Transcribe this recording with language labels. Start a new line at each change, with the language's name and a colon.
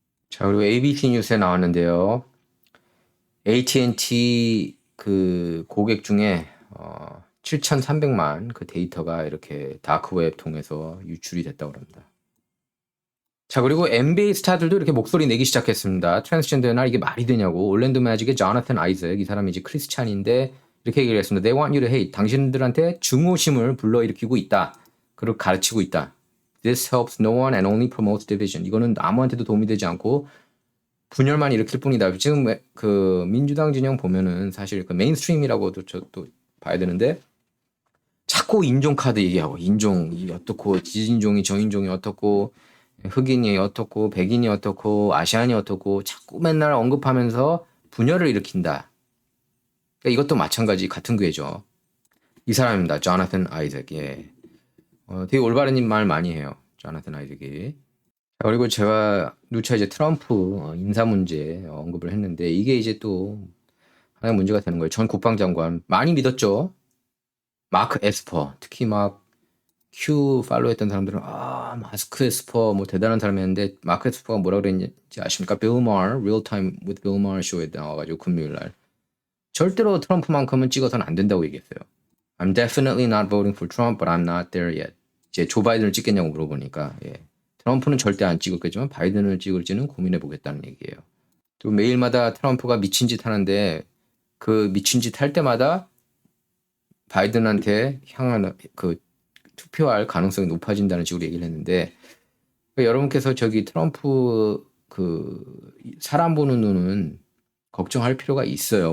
Korean: 자, 그리고 ABC 뉴스에 나왔는데요. AT&T 그 고객 중에 7,300만 그 데이터가 이렇게 다크웹 통해서 유출이 됐다고 합니다. 자, 그리고 NBA 스타들도 이렇게 목소리 내기 시작했습니다. 트랜스젠더나 이게 말이 되냐고. 올랜도 매직의 조나탄 아이잭, 이 사람이 이제 크리스찬인데 이렇게 얘기를 했습니다.
English: They want you to hate.
Korean: 당신들한테 증오심을 불러일으키고 있다. 그걸 가르치고 있다.
English: This helps no one and only promotes division.
Korean: 이거는 아무한테도 도움이 되지 않고 분열만 일으킬 뿐이다. 지금 그 민주당 진영 보면은 사실 그 메인스트림이라고도 또 봐야 되는데, 자꾸 인종 카드 얘기하고, 인종이 어떻고, 지인종이 저인종이 어떻고, 흑인이 어떻고, 백인이 어떻고, 아시안이 어떻고, 자꾸 맨날 언급하면서 분열을 일으킨다. 그러니까 이것도 마찬가지 같은 괴죠. 이 사람입니다. 조나탄 아이잭. 예. 되게 올바른 말 많이 해요. 조나탄 아이잭이. 그리고 제가 누차 이제 트럼프 인사 문제 언급을 했는데, 이게 이제 또 하나의 문제가 되는 거예요. 전 국방장관 많이 믿었죠. 마크 에스퍼, 특히 막 Q 팔로우했던 사람들은 마크 에스퍼 뭐 대단한 사람이었는데, 마크 에스퍼가 뭐라 그랬는지 아십니까? 빌 마her, Real Time with Bill Maher 쇼에 나와가지고 금요일 날 절대로 트럼프만큼은 찍어서는 안 된다고 얘기했어요.
English: I'm definitely not voting for Trump, but I'm not there yet.
Korean: 이제 조 바이든을 찍겠냐고 물어보니까, 예. 트럼프는 절대 안 찍었겠지만 바이든을 찍을지는 고민해 보겠다는 얘기예요. 또 매일마다 트럼프가 미친 짓 하는데, 그 미친 짓 할 때마다 바이든한테 향하는 그 투표할 가능성이 높아진다는 식으로 얘기를 했는데 그러니까 여러분께서 저기 트럼프 사람 보는 눈은 걱정할 필요가 있어요.